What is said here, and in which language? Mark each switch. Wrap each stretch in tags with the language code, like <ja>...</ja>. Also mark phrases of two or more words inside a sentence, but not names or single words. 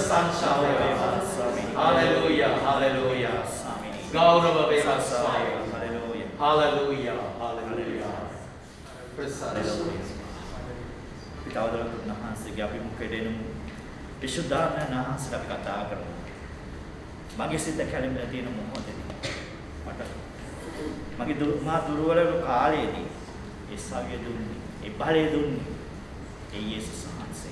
<si>Prasad Hallelujah, hallelujah. ගෞරව වේවා ස්වාමී. Hallelujah, hallelujah. Prasad. පිටවදලට උන්වහන්සේගේ අභිමුඛයට එනු විශුද්ධාත්මය වහන්සේට අපි කතා කරමු. මගේ සිත කැළඹෙලා තියෙන මොහොතේදී මට මා දුර්වල කාලයේදී ඒ සාවිය දුන්නේ, ඒ බලය දුන්නේ ඒ යේසුස් වහන්සේ.</si>